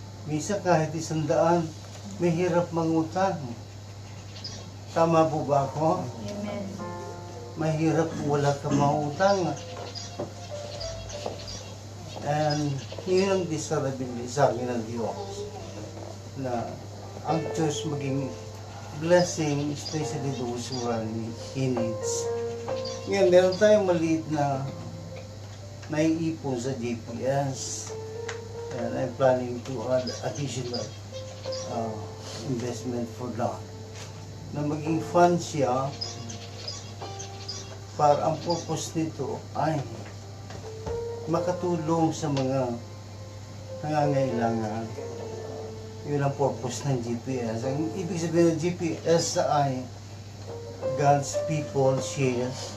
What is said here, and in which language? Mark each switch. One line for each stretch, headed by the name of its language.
Filipino: Minsan kahit 100, may hirap mangutang. Tama po ba ako? Amen. Mahirap wala kang mautang. And yun ang desirability sa akin ng Diyos. Na ang Diyos maging blessing, especially those who are in needs. Ngayon, meron tayong maliit na naiipon sa GPS.
English: And I'm planning to add additional investment for that.
Filipino: Na maging fund siya para ang purpose nito ay makatulong sa mga nangangailangan. Yun ang purpose ng GPS. Ang ibig sabihin ng GPS ay God's people share.